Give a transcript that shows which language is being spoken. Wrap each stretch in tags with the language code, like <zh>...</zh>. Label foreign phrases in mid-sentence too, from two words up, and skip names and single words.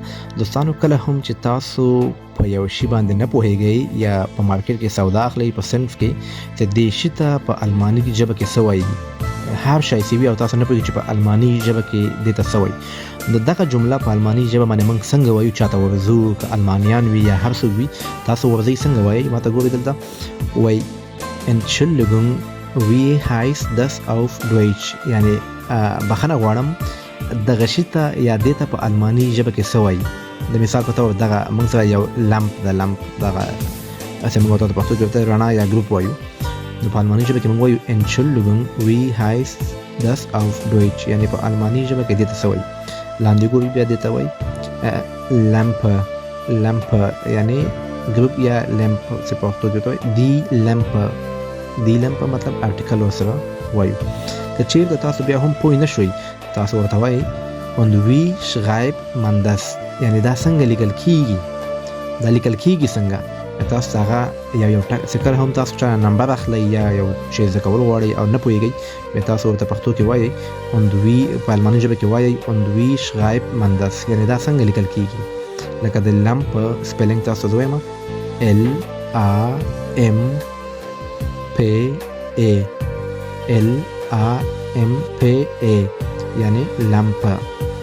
<ps>دوستانو، کله هم چې تاسو په یو شی باندې نه پوهیږئ یا په مارکیټ کې سودا اخلئ په صنف کې چې دې شی ته په الماني ژبه کې څه وایي، هر شی سی وي او تاسو نه پوهیږئ چې په الماني ژبه کې دې ته څه وایي. دغه جمله په الماني ژبه باندې موږ څنګه وایو؟ چاته ورزو که المانیان وي یا هر څوک وي، تاسو ورځئ څنګه وایي؟ ماته ګورئ دلته وایي</ps> <de>Entschuldigung, wie heißt das auf Deutsch؟</de> <ps>یعنی بخښنه غواړم دغه شي ته یا دې ته په الماني ژبه کې څه وایي. د مثال په توګر دغه موږ سره یو لمپ دغه هسې موږ ورته په پښتو کې رڼا یا ګروپ وایو، نو په الماني ژبه کې موږ وایو</ps> <de>Entschuldigung, wie heißt das auf Deutsch؟</de> <ps>یعنی په الماني ژبه کې دې ته څه وایي. لاندې ګورئ بیا دې ته وایي لمپ یعنی ګروپ یا لمپ چې په پښتو کې وایي دی لمپ مطلب ارټیکل ورسره وایو. که چیرته تاسو بیا هم پوه نه شوئ، تاسو ورته وایئ</ps> <de>und wie schreibt man das؟</de> <ps>یعنی دا څنګه لیکل کیږي، دا لیکل کیږي څنګه؟ تاسو هغه یو څکر هم تاسو چا نمبر اخلئ یا یو شی زده کول غواړئ او نه پوهیږئ، بیا تاسو ورته پښتو کې وایئ</ps> <de>und wie</de> <ps>په الماني ژبه کې وایئ</ps> <de>und wie schreibt man das؟</de> <ps>یعنی دا څنګه لیکل کیږي. لکه د لمپ سپیلنګ تاسو وایم LAMPA یعنی لمپ.</ps>